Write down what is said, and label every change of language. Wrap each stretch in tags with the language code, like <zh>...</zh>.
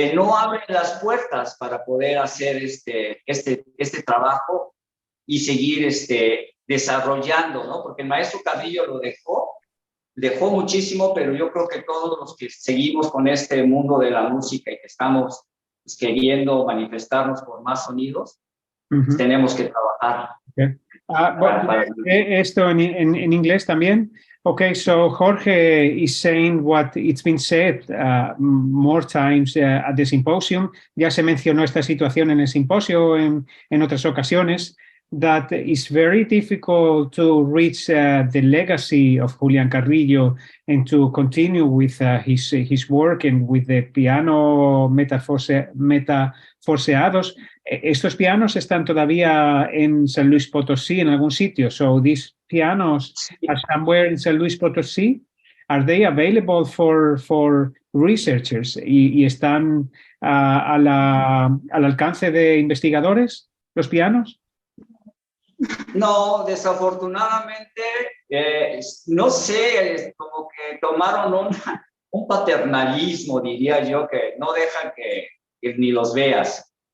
<es>No abren las puertas para poder hacer este trabajo y seguir desarrollando, ¿no? Porque el maestro Carrillo lo dejó muchísimo, pero yo creo que todos los que seguimos con este mundo de la música y que estamos pues, queriendo manifestarnos por más sonidos, pues, tenemos que trabajar. Okay. Esto en inglés también.</es> <en>Okay, so Jorge is saying what it's been said more times at the Symposium.</en> <es>Ya se mencionó esta situación en el simposio en otras ocasiones,</es> <en>that it's very difficult to reach the legacy of Julián Carrillo and to continue with his work and with the piano metaforseados.</en> <es>Estos pianos están todavía en San Luis Potosí en algún sitio.</es> <en>So these pianos are somewhere in San Luis Potosí. Are they available for researchers?</en> <es>¿Y están al alcance de investigadores los pianos? No, desafortunadamente, no sé, como que tomaron un paternalismo, diría yo, que no dejan que ni los veas.</es>